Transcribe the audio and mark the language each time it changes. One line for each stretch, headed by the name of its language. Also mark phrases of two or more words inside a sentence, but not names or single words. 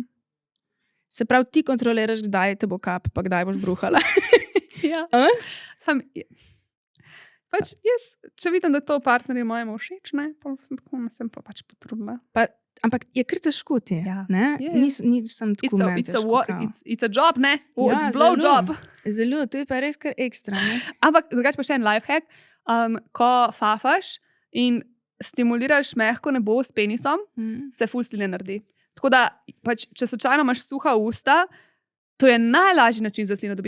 Slovenian: Se pravi, ti kontroliraš, kdaj te bo kap, pa kdaj boš bruhala. Ja. A? Sam, pač jaz, če vidim, da to partnerju mojemu všeč, ne, pa sem pa pač potrudila. Ampak je kar težko ti. Ja. Ne? Je. Nisem tako meni težko, kao.
English: It's a job,
Slovenian: ne? Ja, Blow zelo. job. Zelo, to je pa res kar ekstra. Ne? Ampak drugače pa še en lifehack. Ko fafaš in stimuliraš mehko nebo s penisom, se ful sline naredi. Tako da, pač, če slučajno imaš suha usta, to je najlažji način za slino dobiti.